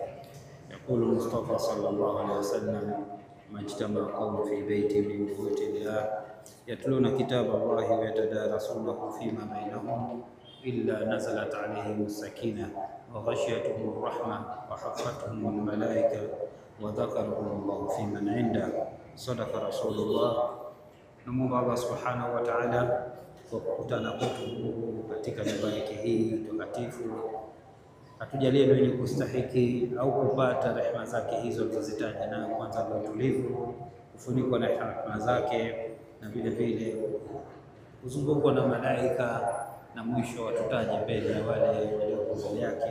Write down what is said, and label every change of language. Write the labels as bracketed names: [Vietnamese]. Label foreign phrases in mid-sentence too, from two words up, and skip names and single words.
[Arabic] يقول المصطفى صلى الله عليه وسلم: ما اجتمع قوم في بيت من بيوت الله يتلون كتاب الله ويتدارسونه فيما بينهم إلا نزلت عليهم السكينة وغشيتهم الرحمة وحفتهم الملائكة وذكرهم الله في من عنده. صدق رسول الله. [Swahili] Namuomba Allah [Arabic] سبحانه وتعالى [Swahili] kwa kukutana kwetu katika nyumba yake hii takatifu atujalie wenye kustahiki au kupata rehema zake hizo tulizozitaja, na kwanza kwa utulivu, kufunikwa na rehema zake, na vile vile kuzungukwa na malaika, na mwisho watutaje mbele ya wale walioko mbele yake.